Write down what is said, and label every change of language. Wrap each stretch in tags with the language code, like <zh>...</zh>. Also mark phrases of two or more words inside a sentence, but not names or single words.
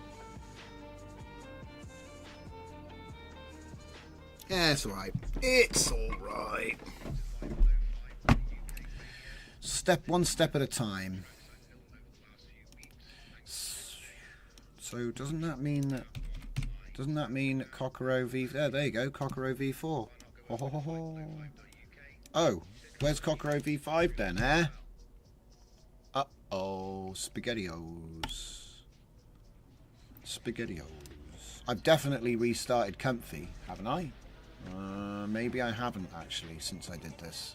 <en>Yeah, it's alright. It's alright. One step at a time. So doesn't that mean that Cockero V... Oh, there you go, Cockero V4. Ho, ho, ho, ho. Oh, where's Cockero V5 then, eh? Uh-oh, SpaghettiOs. SpaghettiOs. I've definitely restarted Comfy, haven't I? Maybe I haven't, actually, since I did this.</en>